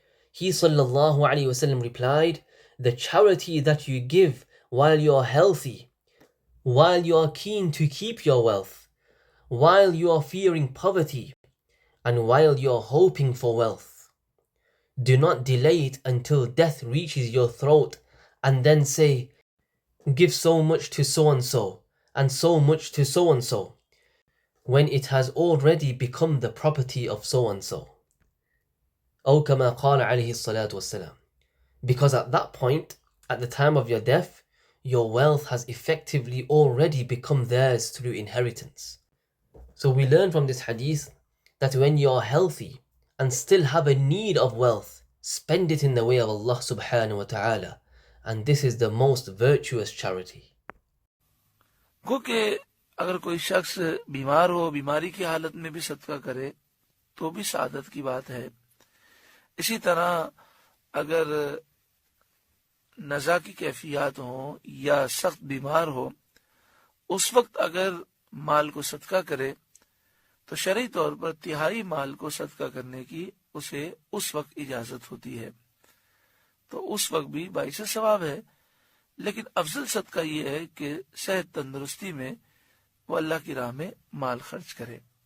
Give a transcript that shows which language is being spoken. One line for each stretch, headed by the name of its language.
English: He sallallahu alaihi wasallam replied, the charity that you give while you are healthy, while you are keen to keep your wealth, while you are fearing poverty, and while you are hoping for wealth. Do not delay it until death reaches your throat and then say, give so much to so and so much to so, when it has already become the property of so and so.
Arabic: أو كما قال عليه الصلاة والسلام.
English: Because at that point, at the time of your death, your wealth has effectively already become theirs through inheritance. So we learn from this hadith that when you are healthy and still have a need of wealth, spend it in the way of Allah subhanahu wa ta'ala, and this is the most virtuous charity.
Urdu: گو کہ اگر کوئی شخص بیمار ہو، بیماری کی حالت میں بھی صدقہ کرے تو بھی سعادت کی بات ہے۔ اسی طرح اگر نزا کی کیفیات ہوں یا سخت بیمار ہو، اس وقت اگر مال کو صدقہ کرے تو شرعی طور پر تہائی مال کو صدقہ کرنے کی اسے اس وقت اجازت ہوتی ہے، تو اس وقت بھی باعث ثواب ہے، لیکن افضل صدقہ یہ ہے کہ صحت تندرستی میں وہ اللہ کی راہ میں مال خرچ کرے۔